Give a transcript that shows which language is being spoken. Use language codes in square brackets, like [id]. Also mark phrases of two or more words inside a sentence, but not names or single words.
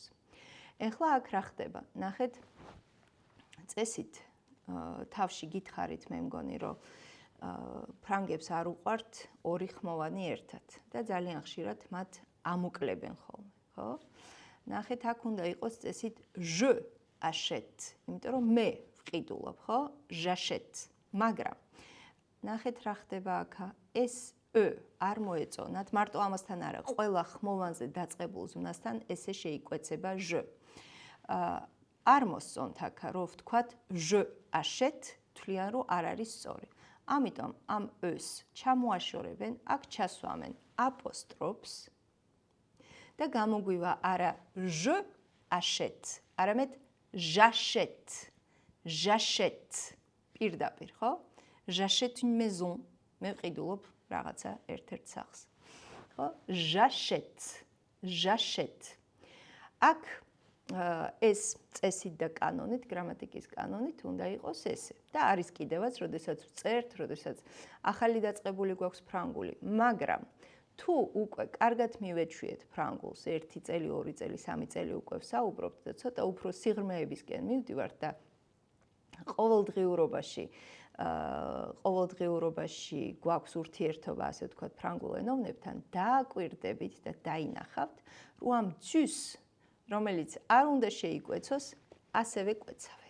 [ka] ეხლა აქ რა ხდება? ნახეთ, წესით თავში გითხარით, მე მგონი, რომ ფრანგებს არ უყვართ ორი ხმოვანი ერთად და ძალიან ხშირად მათ ამოკლებენ ხოლმე, ხო? ნახეთ, აქ უნდა იყოს წესით [fr] je achète, [ka] იმიტომ რომ მე ვყიდულობ, ხო? [fr] j'achète. [ka] მაგრამ ნახეთ რა ხდება აქ, ეს არ მოეწონათ, მარტო ამასთან არა, ყველა ხმოვანზე დაწყებულ ზმნასთან ესე შეიკვეცება je. არ მოსწონთ აქ, რომ ვთქვათ [fr] je achète, [ka] თვლიან რომ არ არის სწორი. ამიტომ ამ ს ჩამოაშორებენ, აქ ჩასვამენ აპოსტროფს და გამოგვივა არა [fr] je achète, [ka] არამედ j'achète. [fr] J'achète. [ka] პირდაპირ, ხო? [fr] J'achète une maison. [ka] მე ვყიდულობ რაღაცა ერთ-ერთ სახლს. ხო? [fr] J'achète. J'achète. [ka] აქ ეს წესით და კანონით, გრამატიკის კანონით უნდა იყოს ესე. და არის კიდევაც, როდესაც ვწერთ, როდესაც ახალი დაწყებული გვაქვს ფრანგული, მაგრამ თუ უკვე კარგად მივეჩვიეთ ფრანგულს, 1 წელი, 2 წელი, 3 წელი უკვე ვსაუბრობთ და ცოტა უფრო სიღრმეებისკენ მივდივართ და ყოველდღიურობაში გვაქვს ურთიერთობა, ასე ვთქვათ, ფრანგულ ენოვნებთან, დააკვირდებით და დაინახავთ, რომ ამ ძუს, რომელიც არ უნდა შეიკვეცოს, ასევე კვეცავენ.